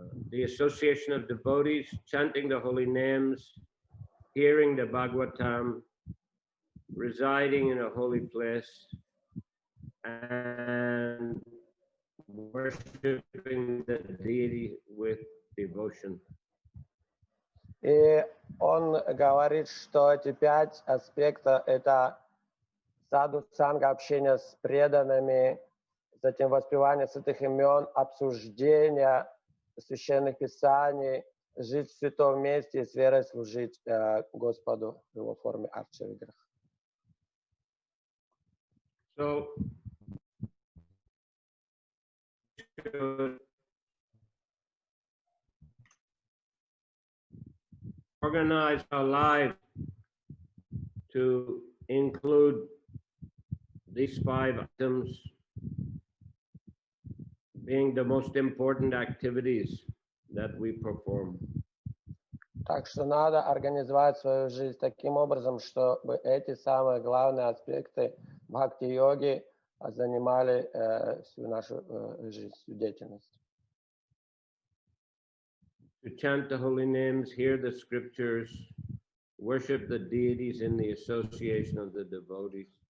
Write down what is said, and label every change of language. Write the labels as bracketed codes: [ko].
[en] The association of devotees, chanting the holy names, hearing the Bhagavatam, residing in a holy place, and worshipping the deity with devotion. [ru] И он говорит, что эти 5 аспектов — это саду санга, общение с преданными, затем воспевание святых имен, обсуждение священных писаний, жить в святом месте и с верой служить Господу в его форме арча-виграха. [en] So, organize our life to include these 5 items being the most important activities that we perform. [ru] Так что надо организовать свою жизнь таким образом, чтобы эти самые главные аспекты бхакти-йоги занимали всю нашу жизнь, всю деятельность. [en] To chant the holy names, hear the scriptures, worship the deities in the association of the devotees.